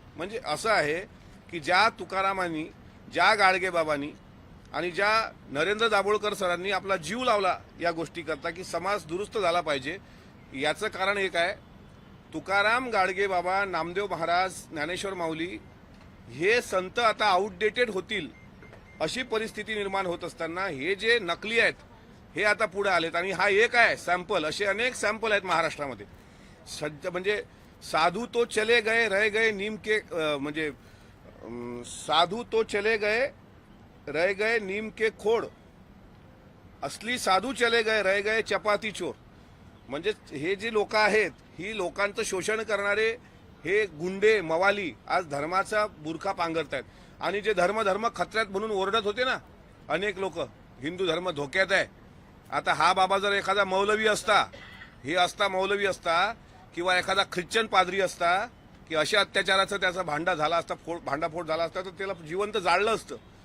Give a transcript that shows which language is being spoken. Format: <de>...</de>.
<mr>म्हणजे असं आहे की ज्या तुकारामांनी, ज्या गाडगे बाबांनी आणि ज्या नरेंद्र दाभोळकर सरांनी आपला जीव लावला या गोष्टी करता की समाज दुरुस्त झाला पाहिजे, याचं कारण एक आहे, तुकाराम, गाडगे बाबा, नामदेव महाराज, ज्ञानेश्वर माऊली हे संत आता आउटडेटेड होतील अशी परिस्थिती निर्माण होत असताना हे जे नकली आहेत हे आता पुढे आलेत. आणि हा एक आहे सॅम्पल, असे अनेक सॅम्पल आहेत महाराष्ट्रामध्ये.</mr> <hi>म्हणजे साधू तो चले गए रह गए नीम के, म्हणजे साधू तो चले गए रह गए नीम के खोड, असली साधू चले गए रह गए चपाती चोर.</hi> <mr>म्हणजे हे जे लोक आहेत, ही लोकांचं शोषण करणारे हे गुंडे मवाली आज धर्माचा बुरखा पांघरतायत. आणि जे धर्म खतऱ्यात म्हणून ओरडत होते ना अनेक लोक, हिंदू धर्म धोक्यात आहे. आता हा बाबा जर एखादा मौलवी असता, हे असता मौलवी असता, किंवा एखादा ख्रिश्चन पादरी असता, की अशा अत्याचाराचा त्याचा भांडा झाला असता, भांडाफोड झाला असता, तर त्याला जिवंत जाळलं असतं.</mr>